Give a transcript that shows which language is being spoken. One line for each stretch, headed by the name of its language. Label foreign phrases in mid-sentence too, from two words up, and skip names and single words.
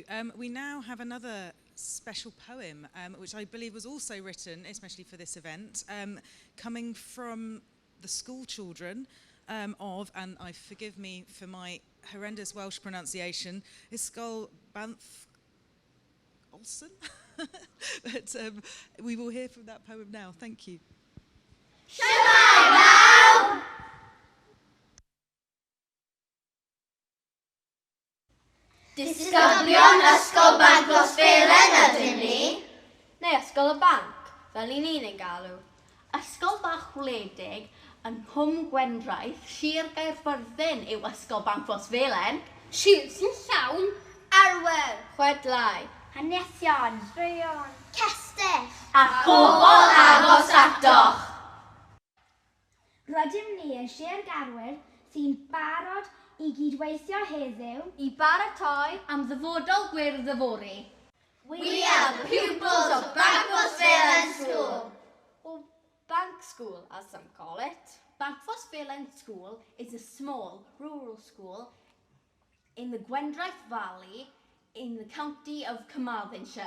English: We now have another special poem, which I believe was also written, especially for this event, coming from the school children of, and forgive me for my horrendous Welsh pronunciation, Ysgol Banff Olsen. But we will hear from that poem now. Thank you.
Welsh: Disgyblion ysgol banc Rosfelen ydyn ni. Neu ysgol y banc, fel i ni'n ei galw. Ysgol bach wledig yn Nghwm Gwendraeth, Sir Gaerfyrddin yw ysgol banc Rosfelen. Sir sy'n llawn arwer, chwedlau, hanesion, straeon, castell, a phobl agos atoch. Rydym ni yn Sir Garwyr sy'n barod i gydweithio heddiw I baratoi am ddyfodol gwirfoddori.
English: We are the pupils of Bank Rosfelen School. Or Bank School, as some call it. Bank Rosfelen School is a small rural school in the Gwendraeth Valley in the county of Carmarthenshire.